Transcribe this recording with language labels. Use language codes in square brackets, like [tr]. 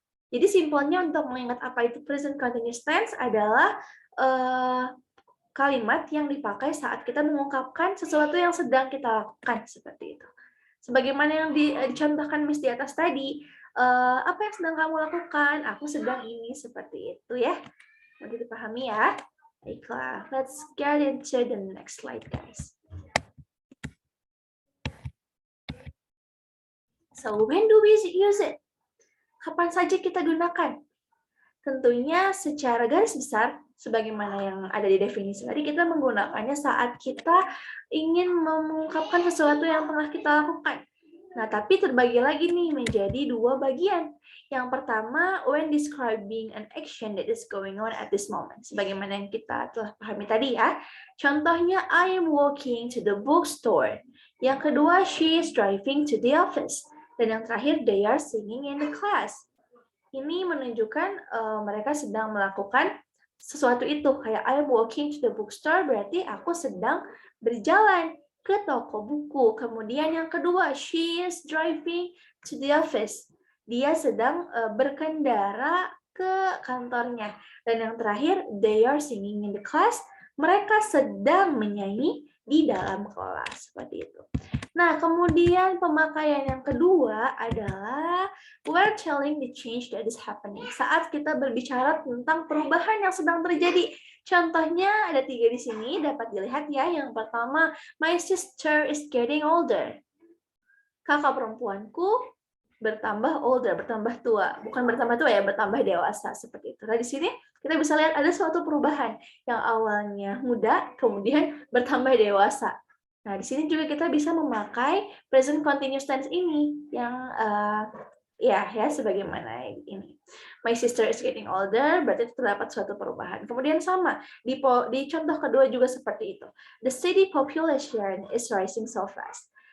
[id] Jadi simpelnya untuk mengingat apa itu present continuous tense adalah kalimat yang dipakai saat kita mengungkapkan sesuatu yang sedang kita lakukan, seperti itu. Sebagaimana yang dicontohkan Miss di atas tadi, apa yang sedang kamu lakukan? Aku sedang ini, seperti itu ya. Mau dipahami ya? Baiklah, [en] let's get into the next slide guys. So, when do we use it? [id] Kapan saja kita gunakan? Tentunya secara garis besar, sebagaimana yang ada di definisi tadi, kita menggunakannya saat kita ingin mengungkapkan sesuatu yang tengah kita lakukan. Nah, tapi terbagi lagi nih menjadi dua bagian. Yang pertama, [en] when describing an action that is going on at this moment. [id] Sebagaimana yang kita telah pahami tadi ya. Contohnya, [en] I am walking to the bookstore. [id] Yang kedua, [en] she is driving to the office. [id] Dan yang terakhir, [en] they are singing in the class. [id] Ini menunjukkan mereka sedang melakukan sesuatu itu. Kayak [en] I am walking to the bookstore, [id] berarti aku sedang berjalan ke toko buku. Kemudian yang kedua, [en] she is driving to the office. [id] Dia sedang berkendara ke kantornya. Dan yang terakhir, [en] they are singing in the class. [id] Mereka sedang menyanyi di dalam kelas. Seperti itu. Nah, kemudian pemakaian yang kedua adalah [en] we're telling the change that is happening. [id] Saat kita berbicara tentang perubahan yang sedang terjadi. Contohnya ada 3 di sini, dapat dilihat ya. Yang pertama, [en] my sister is getting older. [id] Kakak perempuanku bertambah older, bertambah tua. Bukan bertambah tua ya, bertambah dewasa. Seperti itu. Nah, di sini kita bisa lihat ada suatu perubahan yang awalnya muda, kemudian bertambah dewasa. Nah, di sini juga kita bisa memakai present continuous tense ini yang ya sebagaimana ini. [en] My sister is getting older, [id] berarti terdapat suatu perubahan. Kemudian sama di contoh kedua juga seperti itu. [en] The city population is rising so fast.